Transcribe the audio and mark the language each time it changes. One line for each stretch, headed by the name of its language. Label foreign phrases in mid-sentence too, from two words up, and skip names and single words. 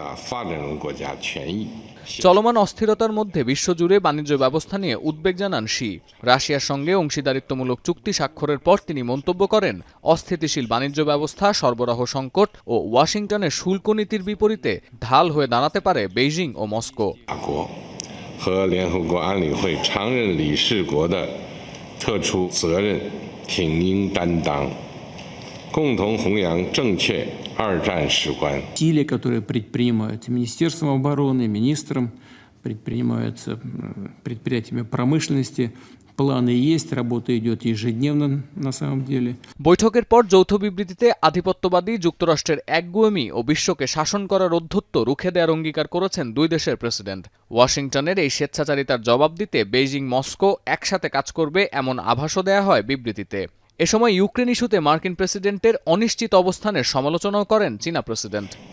Bangla: চলমান অস্থিরতার মধ্যে বিশ্বজুড়ে বাণিজ্য ব্যবস্থা নিয়ে উদ্বেগ জানান শি। রাশিয়ার সঙ্গে অংশীদারিত্বমূলক চুক্তি স্বাক্ষরের পর তিনি মন্তব্য করেন, অস্থিতিশীল বাণিজ্য ব্যবস্থা, সরবরাহ সংকট ও ওয়াশিংটনের শুল্ক নীতির বিপরীতে ঢাল হয়ে দাঁড়াতে পারে বেইজিং ও মস্কো।
Chinese: 和联合国安理会常任理事国的特殊责任，挺应担当，共同弘扬正确二战史观。
Russian: Усилия, которые предпринимаются Министерством обороны, министром, предпринимаются предприятиями промышленности. Планы есть, работа идет ежедневно на самом деле.
Bangla: বৈঠকের পর যৌথ বিবৃতিতে আধিপত্যবাদী যুক্তরাষ্ট্রের একগুঁয়েমি ও বিশ্বকে শাসন করার অধ্যত্ব রুখে দেওয়ার অঙ্গীকার করেছেন দুই দেশের প্রেসিডেন্ট। ওয়াশিংটনের এই স্বেচ্ছাচারিতার জবাব দিতে বেইজিং মস্কো একসাথে কাজ করবে এমন আভাসও দেয়া হয় বিবৃতিতে। এ সময় ইউক্রেন ইস্যুতে মার্কিন প্রেসিডেন্টের অনিশ্চিত অবস্থানের সমালোচনাও করেন চীনা প্রেসিডেন্ট।